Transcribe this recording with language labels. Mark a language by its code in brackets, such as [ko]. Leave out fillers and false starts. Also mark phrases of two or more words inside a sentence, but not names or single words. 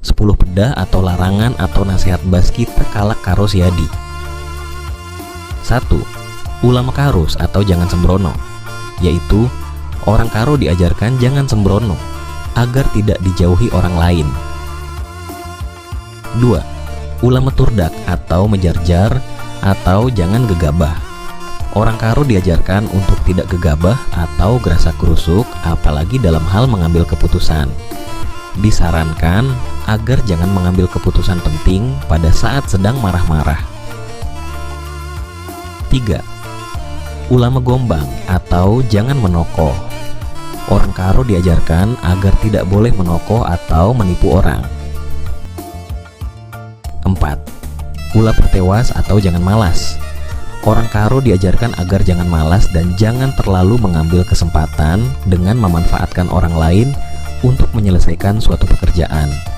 [id] 10 pedah atau larangan atau nasihat [btx] bas kita kalak karo siadi. [id] 1. [btx] Ulah mekarus [id] atau jangan sembrono, yaitu orang karo diajarkan jangan sembrono agar tidak dijauhi orang lain. 2. [btx] Ulah meturdak [id] atau menjarjar atau jangan gegabah. Orang karo diajarkan untuk tidak gegabah atau [btx] gerasa kerusuk, [id] apalagi dalam hal mengambil keputusan. Disarankan agar jangan mengambil keputusan penting pada saat sedang marah-marah. 3. [btx] Ulah megombang [id] atau jangan menokoh. Orang karo diajarkan agar tidak boleh menokoh atau menipu orang. 4. [btx] Ulah pertewas [id] atau jangan malas. Orang karo diajarkan agar jangan malas dan jangan terlalu mengambil kesempatan dengan memanfaatkan orang lain untuk menyelesaikan suatu pekerjaan.